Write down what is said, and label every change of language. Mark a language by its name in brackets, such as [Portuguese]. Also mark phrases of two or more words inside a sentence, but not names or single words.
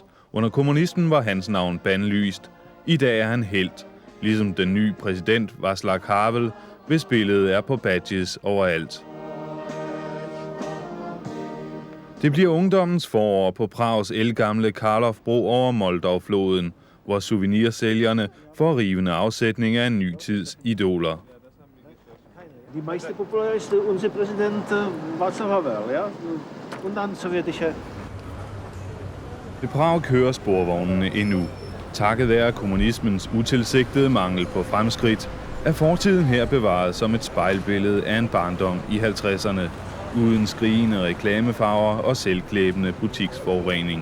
[Danish] Under kommunismen var hans navn bandlyst. I dag er han helt, ligesom den nye præsident Václav Havel, hvis billedet er på badges overalt. Det bliver ungdommens forår på Prags ældgamle Karlovbro over Moldovfloden, hvor souvenirsælgerne får rivende afsætning af en ny tids idoler. [German] Die meiste populär ist unser Präsident Václav Havel, ja? Und dann sowjetische. [Danish] I Prag kører sporvognene endnu. Takket være kommunismens utilsigtede mangel på fremskridt, er fortiden her bevaret som et spejlbillede af en barndom i 50'erne, uden skrigende reklamefarver og selvklæbende butiksforurening.